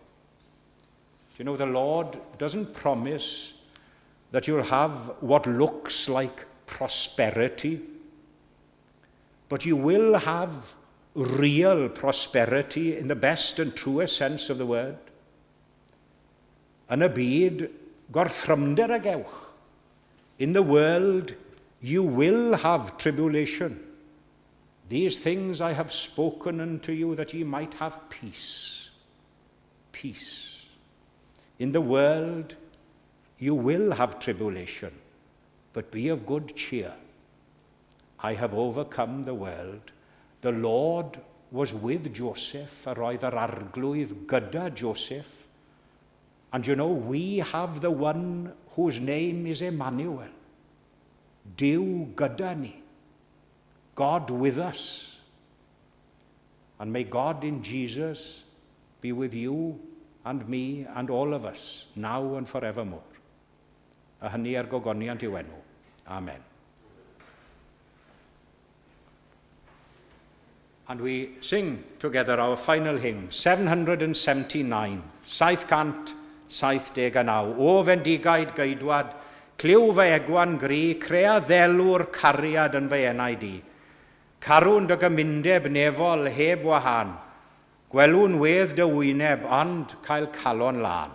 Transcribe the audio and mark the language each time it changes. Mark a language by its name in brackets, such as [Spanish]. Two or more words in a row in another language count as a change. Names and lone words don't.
[English] You know, the Lord doesn't promise that you'll have what looks like prosperity, but you will have real prosperity in the best and truest sense of the word. [Welsh] Yn y byd, gorthrymder a gewch. [English] In the world, you will have tribulation. These things I have spoken unto you, that ye might have peace. Peace. In the world, you will have tribulation, but be of good cheer. I have overcome the world. The Lord was with Joseph, [Welsh] a roedd yr arglwydd gyda Joseph. [English] And you know, we have the one whose name is Emmanuel. [Welsh] Duw gyda ni. [English] God with us. And may God in Jesus be with you and me and all of us, now and forevermore. [Welsh] A hynny ar gogoniant i'w enw. [English] Amen. And we sing together our final hymn, 779, 779. [Welsh] O fendigaid gaedwad, cliw fy egwan gri, crea ddelwr cariad yn fy enau di. Carwn dy gymundeb nefol heb wahan, gwelwn wedd dy wyneb, ond cael calon lan.